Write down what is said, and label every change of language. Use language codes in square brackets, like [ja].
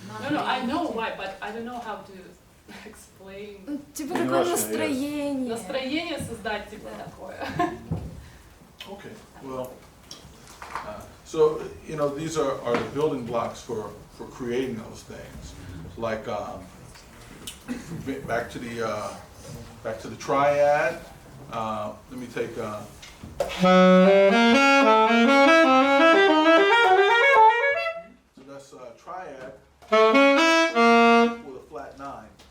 [en] No, I know why, but I don't know how to explain. [ru] Типа Не такое ваше, настроение. Настроение создать, типа такое. [en] Okay, well, so, you know, these are the building blocks for creating those things. Like, back to the triad. Let me take, so that's a triad with a flat 9.